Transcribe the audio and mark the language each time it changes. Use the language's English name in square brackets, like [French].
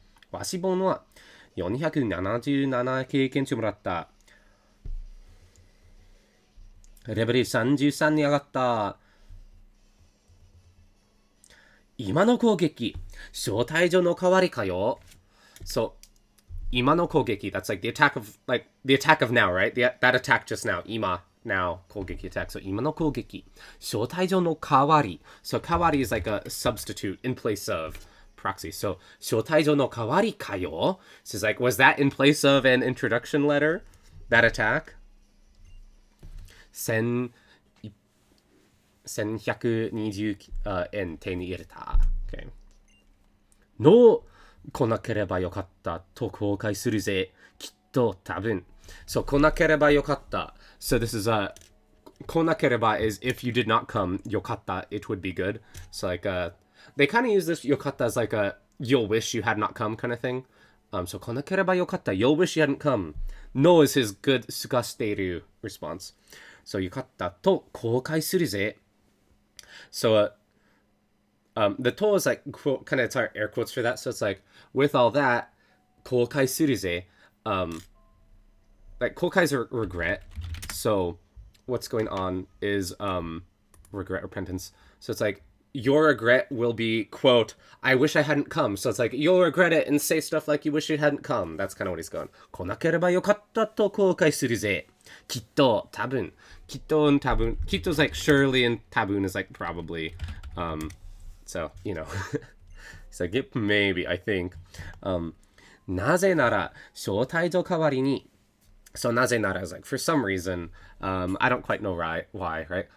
[Japanese] わしぼんは477経験値もらった。レベル33に上がった。今の攻撃、招待所の代わりかよ。 [English] So, [Japanese] 今の攻撃、 [English] that's like the attack of now, right? That attack just now, 今。Now, 攻撃 attack. [Japanese] So, 今の攻撃。招待所の代わり。 [English] So, 代わり is like a substitute in place of proxy. [Japanese] So, 招待所の代わりかよ。 [English] So, it's like, was that in place of an introduction letter? That attack? [Japanese] 1120円手に入れた。Okay. の来なければよかったと後悔するぜ。きっと多分。 [English] So, [Japanese] 来なければよかった。 [English] So this is konakereba is if you did not come, yokatta, it would be good. So like they kind of use this yokatta as like a you'll wish you had not come kind of thing. So konakereba yokatta, you'll wish you hadn't come. No is his good sugasteru response. So [Japanese] yokatta to koukai suru ze. [English] So the to is like quote, kind of it's our air quotes for that. So it's like with all that [Japanese] koukai suru ze, [English] like koukai's a regret. So what's going on is regret, repentance. So it's like your regret will be, quote, I wish I hadn't come. So it's like you'll regret it and say stuff like you wish you hadn't come. That's kind of what he's going. [Japanese] 来なければよかったと後悔するぜ。きっと多分。きっとand多分。 [English] きっと is like surely and 多分 is like probably. So, you know. He's like, yep, maybe, I think. [Japanese] なぜなら招待所代わりに [English] So nazenara is like, for some reason, I don't quite know why, right?